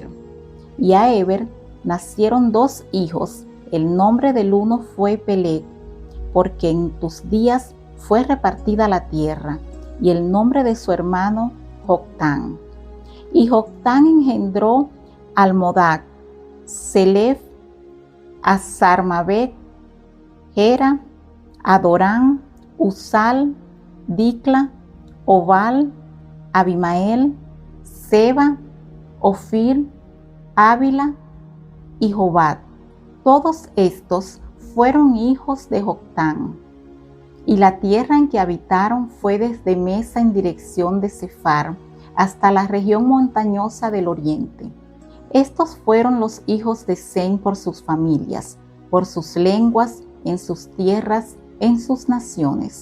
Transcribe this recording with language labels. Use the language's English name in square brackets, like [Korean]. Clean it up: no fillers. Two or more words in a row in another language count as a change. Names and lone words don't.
[Spanish] Y a Eber nacieron dos hijos. El nombre del uno fue Peleg, porque en tus días fue repartida la tierra, y el nombre de su hermano Joctán. Y Joctán engendró a Almodac, Selef, a Sarmabet, Gera, Adorán, Uzal, Dicla, Obal, Abimael, Seba, Ofir, Ávila y Jobad. Todos estos fueron hijos de Joctán. Y la tierra en que habitaron fue desde Mesa en dirección de Sefar hasta la región montañosa del oriente. Estos fueron los hijos de Sem por sus familias, por sus lenguas, en sus tierras, en sus naciones.